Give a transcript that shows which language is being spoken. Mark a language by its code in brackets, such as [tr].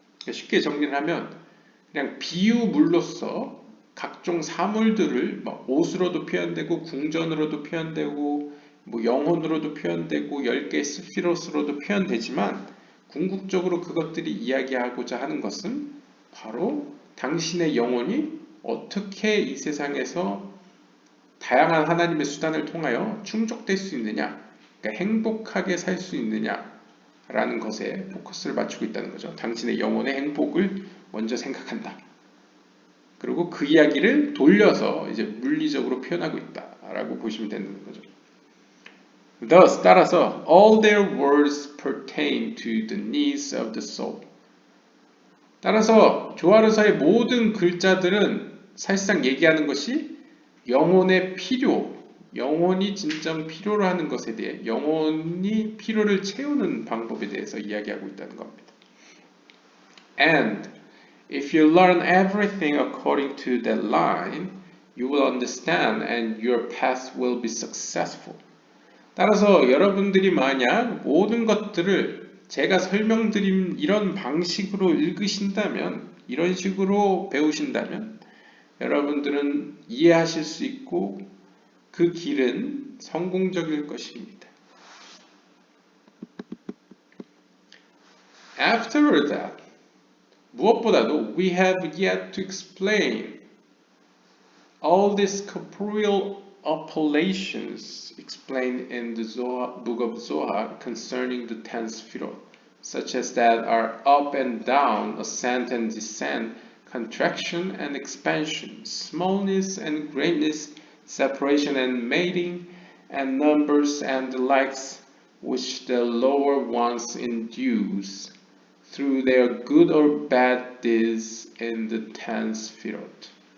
[ko] 쉽게 정리를 하면 그냥 비유물로서 각종 사물들을 옷으로도 표현되고 궁전으로도 표현되고 뭐 영혼으로도 표현되고 10개의 스피롯으로도 표현되지만 궁극적으로 그것들이 이야기하고자 하는 것은 바로 당신의 영혼이 어떻게 이 세상에서 다양한 하나님의 수단을 통하여 충족될 수 있느냐, 그러니까 행복하게 살 수 있느냐라는 것에 포커스를 맞추고 있다는 거죠. 당신의 영혼의 행복을 먼저 생각한다. 그리고 그 이야기를 돌려서 이제 물리적으로 표현하고 있다라고 보시면 되는 거죠. [en] Thus, [ko] 따라서 [en] all their words pertain to the needs of the soul. [ko] 따라서 조아르서의 모든 글자들은 사실상 얘기하는 것이 영혼의 필요, 영혼이 진정 필요로 하는 것에 대해 영혼이 필요를 채우는 방법에 대해서 이야기하고 있다는 겁니다. [en] And if you learn everything according to that line, you will understand and your path will be successful. [ko] 따라서 여러분들이 만약 모든 것들을 제가 설명드린 이런 방식으로 읽으신다면, 이런 식으로 배우신다면 여러분들은 이해하실 수 있고 그 길은 성공적일 것입니다. [en] After that, [ko] 무엇보다도 [en] we have yet to explain all these corporeal appellations explained in the book of Zohar concerning the 10 Sfirot, such as that are up and down, ascent and descent, contraction and expansion, smallness and greatness, separation and mating, and numbers and the likes which the lower ones induce through their good or bad deeds in the 10 Sfirot.